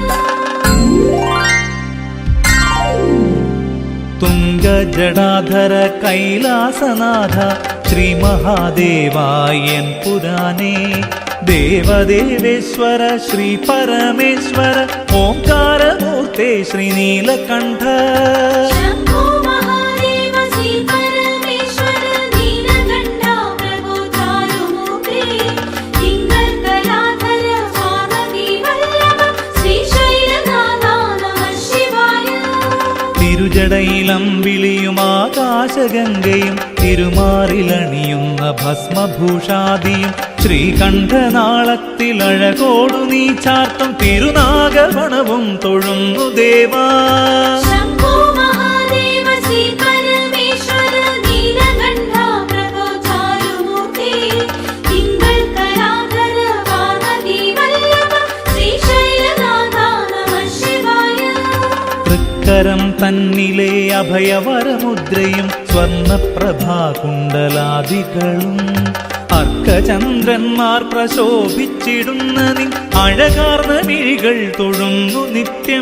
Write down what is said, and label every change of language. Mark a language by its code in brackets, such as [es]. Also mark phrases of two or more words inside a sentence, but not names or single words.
[sa] तुंग जडाधर कैलासनाथ श्री महादेवायन पुराणे देवदेवेश्वर श्री परमेश्वर ओंकार मूर्ते श्री नीलकंठ शंभो महादेव श्री परमेश्वर नीलकंठा प्रभु चारुमूर्ते तिंगल कलाधर पार्वती वल्लभ श्रीशैलनाथ नमः शिवाय [ml] തിരുജടയിലം വിളിയും ആകാശഗംഗയും തിരുമാറിലണിയുന്ന ഭസ്മഭൂഷാദിയും ശ്രീകണ്ഠനാളത്തിലഴകോടു നീ ചാർത്തും തിരുനാഗവണവും തൊഴുന്നു ദേവാ [sa] शंभो महादेव श्री परमेश्वर नीलकंठा प्रभु चारुमूर्ते तिंगल कलाधर पार्वती वल्लभ श्रीशैलनाथ नमः शिवाय [ml] തൃക്കരം തന്നിലെ അഭയവരമുദ്രയും സ്വർണപ്രഭാകുണ്ടലാദികളും അർക്കചന്ദ്രന്മാർ പ്രശോഭിച്ചിടുന്ന നിൻ അഴകാർന്ന മിഴികൾ തൊഴുന്നു നിത്യം